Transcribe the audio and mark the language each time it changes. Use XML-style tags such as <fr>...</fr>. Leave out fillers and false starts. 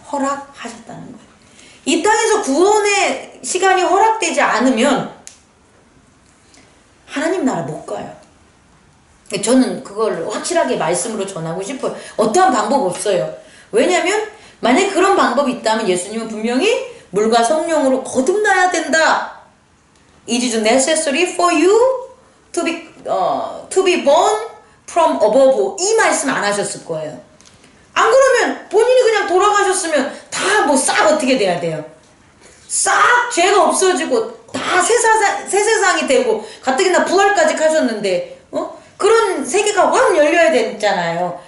<ko>허락하셨다는 거예요. 이 땅에서 구원의 시간이 허락되지 않으면 하나님 나라 못 가요. 저는 그걸 확실하게 말씀으로 전하고 싶어요. 어떠한 방법 없어요. 왜냐면 만약에 그런 방법이 있다면 예수님은 분명히 물과 성령으로 거듭나야 된다.</ko> <en>It is necessary for you to be born from above.</en> <ko>이 말씀 안 하셨을 거예요. 안 그러면 본인이 그냥 돌아가셨으면 다 뭐 싹 어떻게 돼야 돼요? 싹 죄가 없어지고 다 새 세상이 되고 가뜩이나 부활까지 하셨는데 그런 세계가 확 열려야 됐잖아요.</ko>